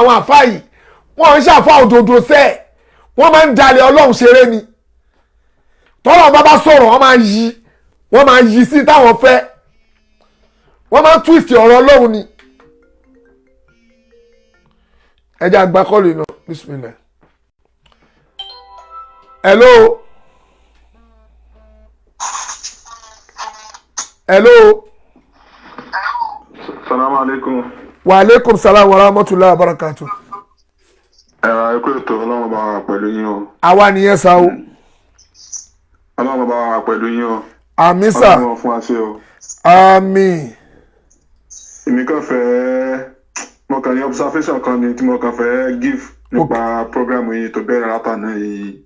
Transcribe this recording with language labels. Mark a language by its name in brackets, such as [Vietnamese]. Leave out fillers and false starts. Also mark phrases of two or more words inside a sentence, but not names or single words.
[Yoruba] àwọn àfáà yìí wọ́n ń ṣàfáà òdodo sẹ́ẹ̀ wọ́n máa ń dalẹ̀ Ọlọ́run ṣeré ni tọ́lọ́run bá sọ̀rọ̀ wọ́n máa yí sí táwọn fẹ́ wọ́n máa ń twist ọ̀rọ̀ Ọlọ́run ni ẹjẹ́ àgbà kọ́lù iná bismillah [English] hello hello. [Arabic] السلام عليكم. وعليكم السلام ورحمة الله وبركاته. [Yoruba] Ẹ̀kú ètò ọlọ́run bá wà pẹ̀lú yín o. Àwa nìyẹn sá o. Ọlọ́run bá wà pẹ̀lú yín o. Àmín sà. Ọlọ́run fún wa ṣe o. Àmín. Èmi kàn fẹ́ mo kàn ní observation kan ni tí mo kàn fẹ́ give nípa program yìí tó bẹ̀rẹ̀ látàná yìí.